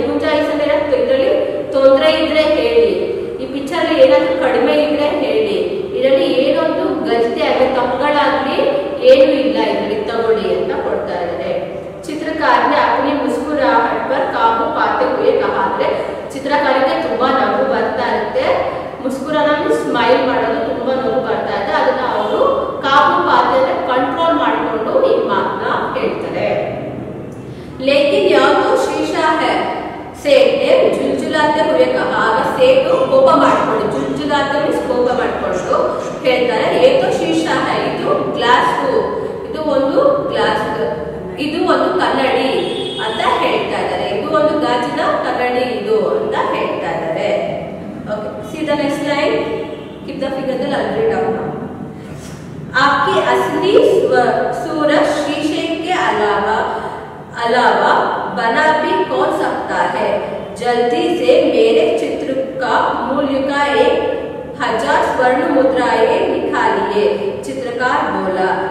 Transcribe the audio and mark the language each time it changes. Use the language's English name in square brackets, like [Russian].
[Kannada] ಗುಂಜಾಯಿಶ್ ಅಂದ್ರೆ ಇದರಲ್ಲಿ ತೊಂದರೆ ಇದ್ರೆ ಹೇಳಿ, ಈ ಪಿಕ್ಚರ್ ಏನಾದ್ರೂ ಕಡಿಮೆ ಇದ್ರೆ ಹೇಳಿ, ಇದರಲ್ಲಿ ಏನೊಂದು ಗಲ್ತಿ ಆಗಲಿ ತಪ್ಪುಗಳಾಗ್ಲಿ ಏನು ಇಲ್ಲ, ಇದರಲ್ಲಿ ತಗೊಳ್ಳಿ ಅಂತ ಕೊಡ್ತಾ ಇದ್ದಾರೆ. ಚಿತ್ರಕಾರ [Hindi] ने अपनी मुस्कुराहट पर काबू पाते हुए कहा, [Kannada] ಅಂದ್ರೆ ಚಿತ್ರಕಾರಿಗೆ ತುಂಬಾ ನಗು ಬರ್ತಾ ಇರುತ್ತೆ. ಮುಸ್ಕುರಾನ ಸ್ಮೈಲ್ ಮಾಡೋದು ತುಂಬಾ ನಗು ಬರ್ತಾ ಇದೆ. ಅದನ್ನ ಅವರು ಕಾಬು ಪಾತೆ ಕಂಟ್ರೋಲ್ ಮಾಡಿಕೊಂಡು ಈ ಮಾತನ್ನ ಹೇಳ್ತಾರೆ. [Hindi] ಲೇಕಿನ್ ಯಾವುದು शीशा है सेठ ने झुलझुलाते हुए कहा. [Kannada] ಆಗ ಸೇಠು ಕೋಪ ಮಾಡಿಕೊಂಡು झुलझुलाते ಕೋಪ ಮಾಡಿಕೊಂಡು ಹೇಳ್ತಾರೆ [Hindi] ये तो शीशा है, [Kannada] ಇದು ಗ್ಲಾಸ್, ಇದು ಒಂದು ಗ್ಲಾಸ್, ಇದು ಒಂದು ಕನ್ನಡಿ ಅಂತ ಹೇಳ್ತಾ ಇದ್ದಾರೆ. ಇದು ಒಂದು ಗಾಜಿನ ಕನ್ನಡಿ ಇದು ಅಂತ ಹೇಳ್ತಾ ಇದ್ದಾರೆ. [English] Okay, see the next line. Keep the figure the read down. [Hindi] आपकी असली सूरत शीशे के अलावा बना भी कौन सकता है? जल्दी से मेरे चित्र का मूल्य का 1000 स्वर्ण मुद्राएं निकालिए, चित्रकार बोला.